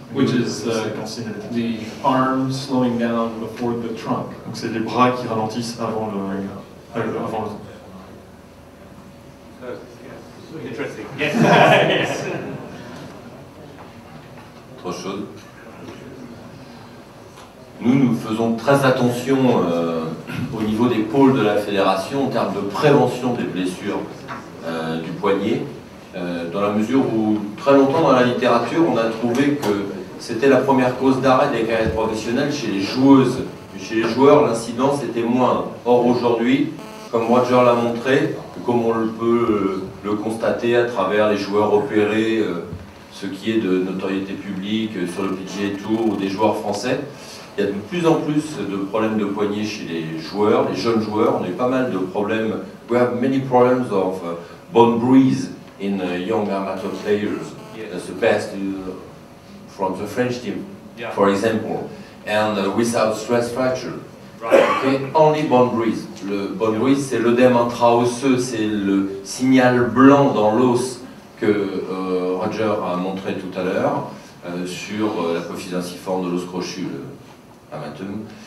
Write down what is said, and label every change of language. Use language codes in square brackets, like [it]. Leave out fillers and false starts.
[en] Which is the arm slowing down before the trunk. [fr] Donc c'est les bras qui ralentissent avant le tronc. [en] Interesting. Yes. [fr] Autre chose. Nous faisons très attention au niveau des pôles de la fédération en termes de prévention des blessures du poignet, dans la mesure où très longtemps dans la littérature on a trouvé que c'était la première cause d'arrêt des carrières professionnelles chez les joueuses. Chez les joueurs, l'incidence était moindre. Or aujourd'hui, comme Roger l'a montré, comme on peut le constater à travers les joueurs opérés, ce qui est de notoriété publique sur le PGA Tour ou des joueurs français, il y a de plus en plus de problèmes de poignet chez les joueurs, les jeunes joueurs. On a eu pas mal de problèmes. [en] We have many problems of bone bruise in young amateur players. That's the best from the French team, for example, and without stress fracture. Right. Okay? Only bone bruise. [fr] Le bone bruise, c'est l'œdème intraosseux, c'est le signal blanc dans l'os que Roger a montré tout à l'heure sur l'apophyse inciforme de l'os crochu, le amatum.